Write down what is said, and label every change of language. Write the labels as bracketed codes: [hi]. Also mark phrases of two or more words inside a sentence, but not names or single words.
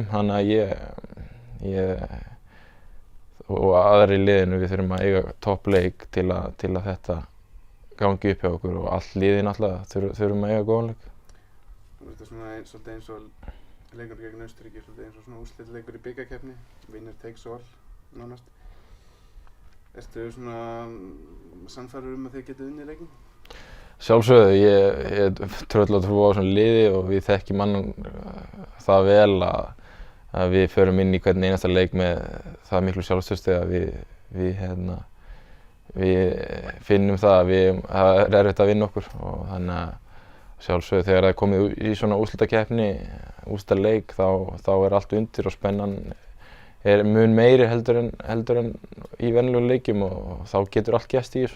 [is] Þannig að ég og aðrir í liðinu, við þurfum að eiga toppleik til að þetta gangi upp hjá okkur og all liðið náttúrulega þurfum að eiga góðan leik. Nú er þetta svolítið eins og leikur gegn Austurríki, svolítið eins og svona úrslitaleikur í bikarkeppni, [en] winner takes all nánast. [is] Ertu svona sannfærður að þið getið unnið leikinn? Sjálfsögðu, ég tröll að trúa á svona liði og við þekkjum mann það vel að við förum inn í hvern einasta leik með það miklu sjálfstrausti að við finnum það að það er erfitt að vinna okkur og þannig að sjálfsögðu þegar það er komið í svona úrslitakeppni, úrslitaleik þá er allt undir og spennan er mun meiri heldur en í venjulegum leikjum og þá getur allt gerst í þessu.